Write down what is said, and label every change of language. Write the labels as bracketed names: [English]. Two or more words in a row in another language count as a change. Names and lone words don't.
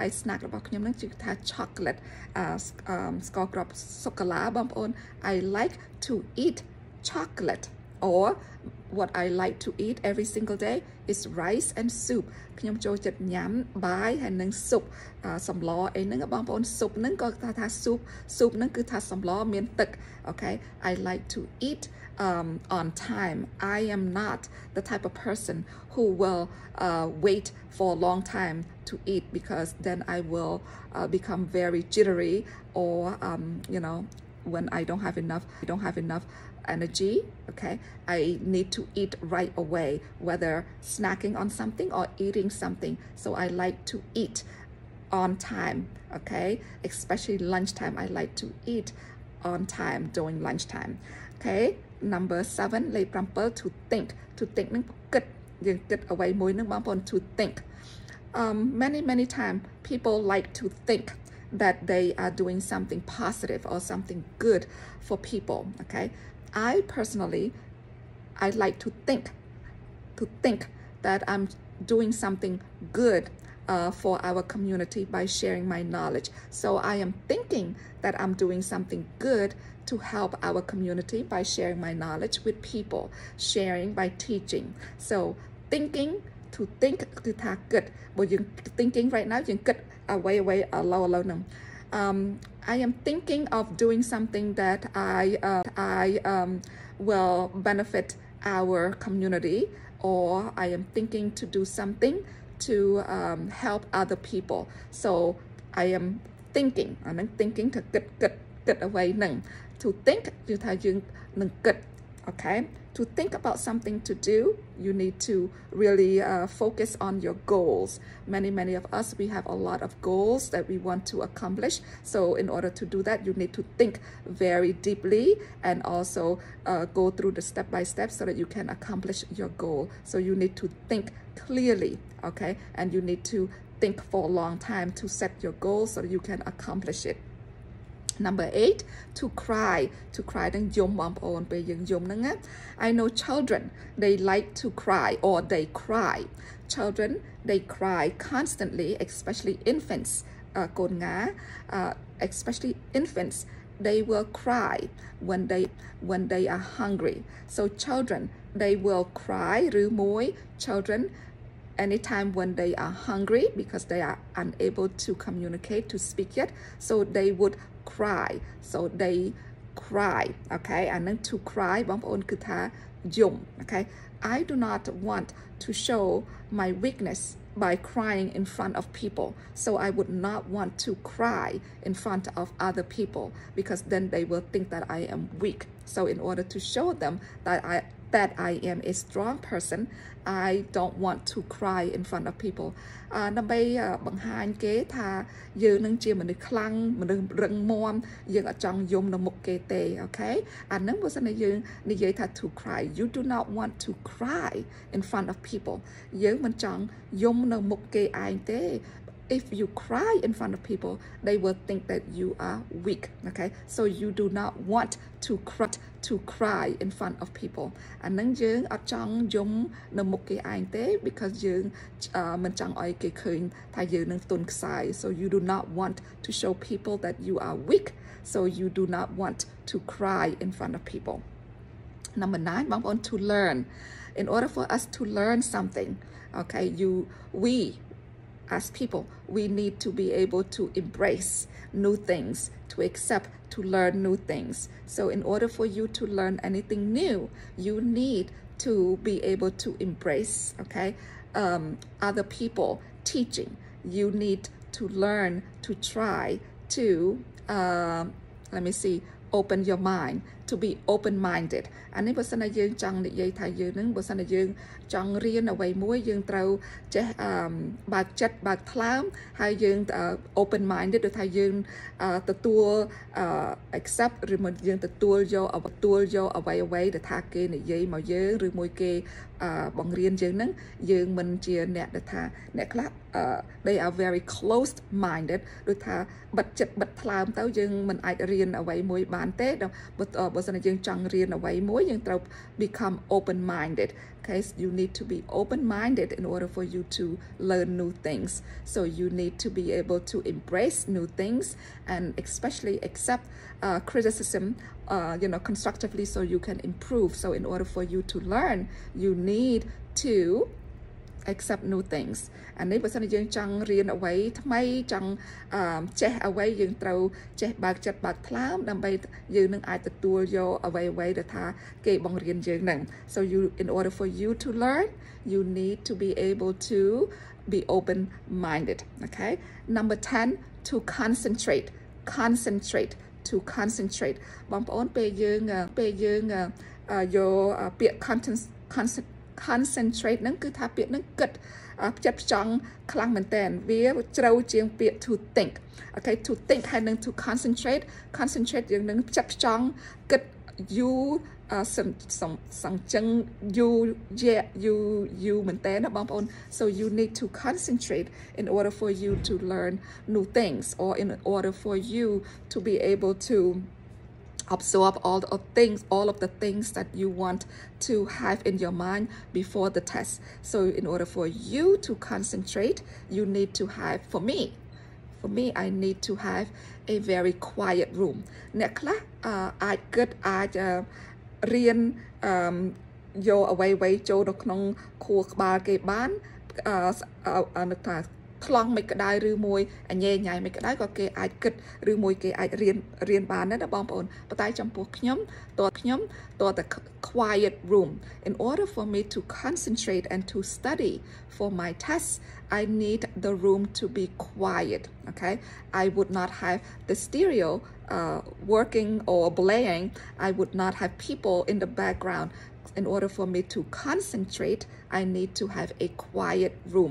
[English] snack [Khmer] របស់ខ្ញុំហ្នឹងគឺថា [English] chocolate [Khmer] ស្ករគ្រាប់សូកូឡាបងប្អូន [English] I like to eat chocolate or what I like to eat every single day is rice and soup [Khmer] ខ្ញុំចូលចិត្តញ៉ាំបាយហើយនឹង [English] soup [Khmer] សម្លអីហ្នឹងបងប្អូន [English] soup [Khmer] ហ្នឹងក៏ថា [English] soup [Khmer] ហ្នឹងគឺថាសម្លមានទឹក [English] okay I like to eat on time. I am not the type of person who will wait for a long time to eat because then I will become very jittery or you know when I don't have enough energy okay I need to eat right away whether snacking on something or eating something so I like to eat on time okay especially lunchtime I like to eat on time during lunchtime okay number 7 លេខ7 to think [Khmer] នឹងគិតយើងគិតអ្វីមួយនឹងបងប្អូន [English] to think many time people like to think that they are doing something positive or something good for people okay I personally I like to think that I'm doing something good for our community by sharing my knowledge so I am thinking that I'm doing something good to help our community by sharing my knowledge with people sharing by teaching so thinking to think [Khmer] គឺថាគិតបើយើង [English] thinking right now [Khmer] យើងគិតអ្វីឥឡូវហ្នឹង [English] I am thinking of doing something that I will benefit our community or I am thinking to do something to help other people so I am thinking [Khmer] អាហ្នឹង [English] thinking [Khmer] ថាគិ តអ្វីហ្នឹង [English] to think [Khmer] គឺថាយើងនឹងគិត [English] okay to think about something to do you need to really focus on your goals many of us we have a lot of goals that we want to accomplish so in order to do that you need to think very deeply and also go through the step by step so that you can accomplish your goal so you need to think clearly okay and you need to think for a long time to set your goal so that you can accomplish it Number 8, to cry. To cry [Khmer] នឹងយំបងប្អូនពេលយើងយំហ្នឹងណា [English] I know children they like to cry or they cry. Children they cry constantly, especially infants. កូនងា especially infants they will cry when they are hungry. So children they will cry ឬមួយ children anytime when they are hungry because they are unable to communicate, to speak yet, so they would cry. So they cry, okay? And then to cry [Khmer] បងប្អូនគឺថាយំ [English] okay? I do not want to show my weakness by crying in front of people. So I would not want to cry in front of other people because then they will think that I am weak. So in order to show them that I am a strong person, I don't want to cry in front of people. [Khmer] ដើម្បីបង្ហាញគេថាយើងនឹងជាមនុស្សខ្លាំងមនុស្សរឹងមាំយើងអត់ចង់យំនៅមុខគេទេ okay? អានឹងបើសិនជាយើងនិយាយថា [English] to cry, you do not want to cry in front of people. [Khmer] យើងមិនចង់យំនៅមុខគេឯងទេ [English] If you cry in front of people, they will think that you are weak, okay? So you do not want to cry in front of people. [Khmer] អានឹងយើងអត់ចង់យំនៅមុខគេឯងទេ because យើងមិនចង់ឲ្យគេឃើញថាយើងនឹងទន់ខ្សោយ [English] So you do not want to show people that you are weak. So you do not want to cry in front of people. Number 9, បងប្អូន to learn. In order for us to learn something, okay, we as people, we need to be able to embrace new things, to accept, to learn new things. So in order for you to learn anything new, you need to be able to embrace, okay, other people teaching. You need to learn, to try to, let me see, open your mind, to be open-minded. [Khmer] អានេះបើសិនជាយើងចង់និយាយថាយើងនឹងបើសិនជាយើងចង់រៀនអ្វីមួយយើងត្រូវចេះបើក ចិត្តបើកថ្លើមហើយយើង open-minded ដូចថាយើងទទួល accept ឬមកយើងទទួលយកអ្វីដែលថាគេនិយាយមកយើងឬមួយគេបង្រៀនយើងហ្នឹងយើងមិនជាអ្នកដែលថាអ្នកខ្លះ [English] they are very closed minded [Khmer] ដូចថាបិទចិត្តបិទថ្លើមទៅយើងមិនអាចរៀនអ្វីមួយបានទេបើសិនជាយើងចង់រៀនអ្វីមួយយើងត្រូវ [English] become open minded. Okay, so you need to be open-minded in order for you to learn new things. So you need to be able to embrace new things and especially accept criticism, constructively so you can improve. So in order for you to learn, you need to accept new things. [Khmer] អានេះបើសិនជាយើងចង់រៀនអ្វីថ្មីចង់ចេះអ្វីយើងត្រូវចេះបើកចិត្តបើកថ្លើមដើម្បីយើងនឹងអាចទទួលយកអ្វីដែលថាគេបង្រៀនយើងហ្នឹង [English] So in order for you to learn, you need to be able to be open-minded. Okay? Number 10, to concentrate. To concentrate. [Khmer] បងប្អូនពេលយើងយកពាក្យ concentrate ហ្នឹងគឺថាពាក្យហ្នឹងគិតផ្ចិតផ្ចង់ខ្លាំងមែនតើវាជ្រៅជាងពាក្យ [English] to think. Okay, to think [Khmer] ហើយនឹង [English] to concentrate [Khmer] យើងនឹងផ្ចិតផ្ចង់គិត [English] you សង្ចឹង you [Khmer] មែនតើណាបងប្អូន [English] So you need to concentrate in order for you to learn new things or in order for you to be able to absorb all of the things that you want to have in your mind before the test. So in order for you to concentrate, you need to have, for me, I need to have a very quiet room. [Khmer] អ្នកខ្លះអាចគិតអាចរៀនយកអ្វីចូលនៅក្នុងខួរក្បាលគេបាននឹកថាថ្លង់មិនក្តៅឬមួយអញញ៉ៃមិនក្តៅក៏គេអាចគិតឬមួយគេអាចរៀនបានដែរណាបងប្អូនប៉ុន្តែចំពោះខ្ញុំតើតែ [English] quiet room. In order for me to concentrate and to study for my tests, I need the room to be quiet. Okay, I would not have the stereo working or playing. I would not have people in the background. In order for me to concentrate, I need to have a quiet room.